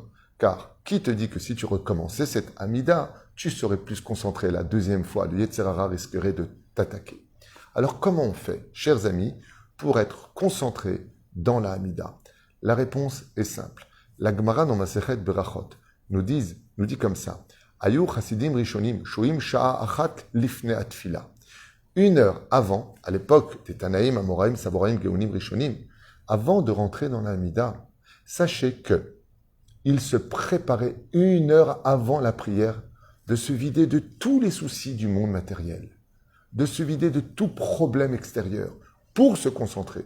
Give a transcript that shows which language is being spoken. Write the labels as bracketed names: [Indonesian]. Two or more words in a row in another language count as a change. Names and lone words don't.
[French] Car qui te dit que si tu recommençais cette amida, tu serais plus concentré la deuxième fois, le Yetzer Hara risquerait de t'attaquer. Alors comment on fait, chers amis, pour être concentré dans la amida? La réponse est simple. La Gemara dans Masechet Berachot nous dit comme ça. [Hebrew] היו חסידים ראשונים שוהים שעה אחת לפני התפילה. [French] 1 heure avant, à l'époque des Tanaïm, Amoraïm, Saboraïm, Geonim, Rishonim, avant de rentrer dans la Hamida, sachez que il se préparait 1 heure avant la prière de se vider de tous les soucis du monde matériel, de se vider de tout problème extérieur pour se concentrer.